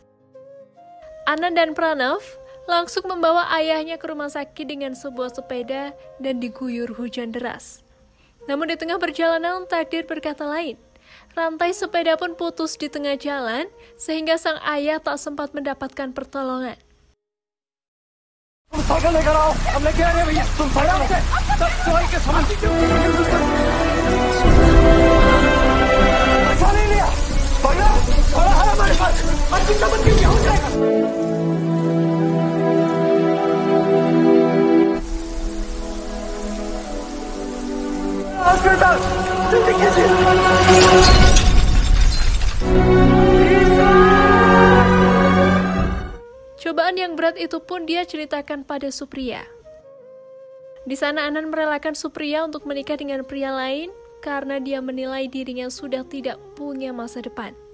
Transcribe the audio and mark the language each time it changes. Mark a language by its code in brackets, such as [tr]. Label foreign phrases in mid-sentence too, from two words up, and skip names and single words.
[id] Anan dan Pranav langsung membawa ayahnya ke rumah sakit dengan sebuah sepeda dan diguyur hujan deras. Namun di tengah perjalanan takdir berkata lain. Rantai sepeda pun putus di tengah jalan sehingga sang ayah tak sempat mendapatkan pertolongan. [hi] साइकिल लेकर आओ, हम लेके आ रहे हैं भैया, तुम फटाफट से सब दवाई के सामान पैसा नहीं लिया, बड़ा बड़ा है हमारे पास, और चिंता मत कीजिए, हो जाएगा। हॉस्पिटल जल्दी कीजिए। [id] Cobaan yang berat itu pun dia ceritakan pada Supriya. Di sana Anan merelakan Supriya untuk menikah dengan pria lain karena dia menilai dirinya sudah tidak punya masa depan.